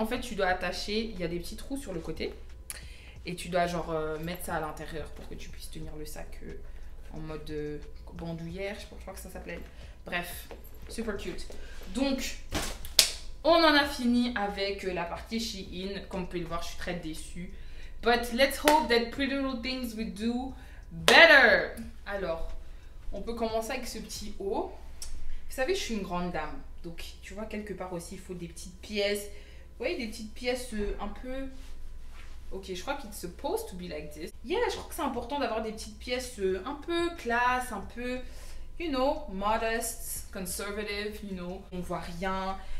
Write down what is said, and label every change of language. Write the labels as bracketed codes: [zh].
[fr] En fait, tu dois attacher. Il y a des petits trous sur le côté. Et tu dois genre mettre ça à l'intérieur pour que tu puisses tenir le sac en mode bandoulière. Je crois que ça s'appelait. Bref, super cute. Donc... on en a fini avec la partie Shein. Comme vous pouvez le voir, je suis très déçue. [en] But let's hope that Pretty Little Things will do better. [fr] Alors, on peut commencer avec ce petit haut. Vous savez, je suis une grande dame. Donc, tu vois, quelque part aussi, il faut des petites pièces. Vous voyez, des petites pièces un peu... ok, je crois qu'il [en] supposed to be like this. Yeah, [fr] je crois que c'est important d'avoir des petites pièces un peu classe, un peu, [en] you know, modest, conservative, you know. [fr] On voit rien...